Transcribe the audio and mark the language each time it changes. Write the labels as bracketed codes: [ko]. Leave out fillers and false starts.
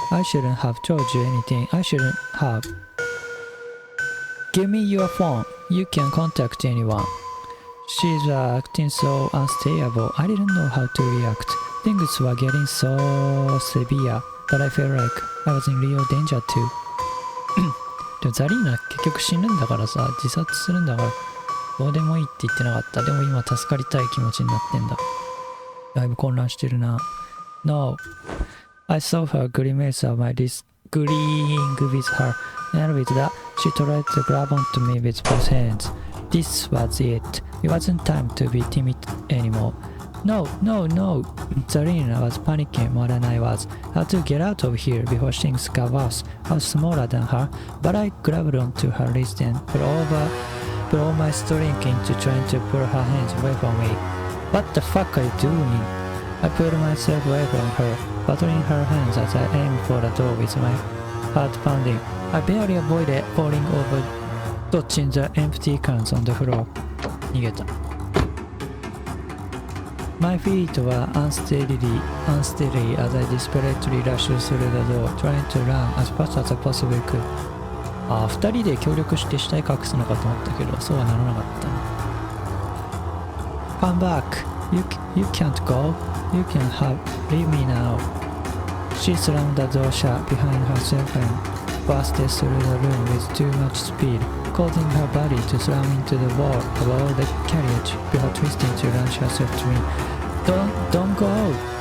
[en] I shouldn't have told you anything. I shouldn't have. Give me your phone. You can contact anyone. She's acting so unstable. I didn't know how to react. Things were getting so severe that I felt like I was in real danger too. [ja] でもザリーナ結局死ぬんだからさ、自殺するんだからどうでもいいって言ってなかった。でも今助かりたい気持ちになってんだ。だいぶ混乱してるな。 [en] No, I saw her grimace of my disagreeing with her, and with that, she tried to grab onto me with both hands. This was it. It wasn't time to be timid anymore. No. Zarina was panicking more than I was. How to get out of here before things got worse. I was smaller than her, but I grabbed onto her wrist and put all my strength into trying to pull her hands away from me. What the fuck are you doing? I pulled myself away from her, battling her hands as I aimed for the door with my heart pounding. I barely avoided falling over, touching the empty cans on the floor. [ja] 逃げた。 [en] My feet were unsteady as I desperately rushed through the door, trying to run as fast as I possibly could. [ja] ああ、二人で協力して死体隠すのかと思ったけど、そうはならなかったな。 [en] Come back! You can't go. You can leave me now. She slammed the door shut behind herself and bursted through the room with too much speed, causing her body to slam into the wall above the carriage before twisting to launch herself to me. Don't go!